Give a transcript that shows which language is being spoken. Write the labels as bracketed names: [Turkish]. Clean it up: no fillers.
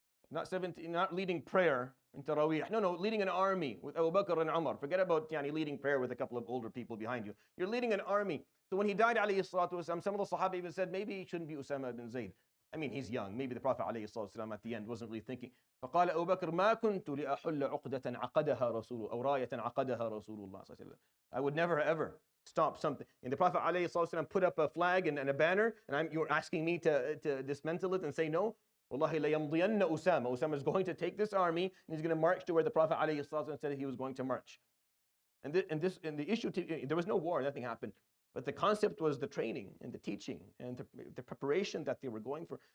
[English] Not 17, not leading prayer in Taraweeh. No, leading an army with Abu Bakr and Umar. Forget about leading prayer with a couple of older people behind you. You're leading an army. So when he died, alayhi salatu wasalam, some of the Sahaba even said, maybe he shouldn't be Usama ibn Zayd. I mean, he's young. Maybe the Prophet alayhi salatu wasalam at the end wasn't really thinking. [Arabic] فقال أبو بكر ما كنت لأحل عقدة عقدها رسول أو راية عقدها رسول الله صلى الله عليه وسلم. [English] I would never ever stop something. And the Prophet alayhi salatu wasalam put up a flag and a banner, and you're asking me to dismantle it and say no? [Arabic] Wallahi layamdiyanna [English] Usama. Usama is going to take this army and he's going to march to where the Prophet ﷺ said he was going to march. And the issue, there was no war, nothing happened. But the concept was the training and the teaching and the preparation that they were going for.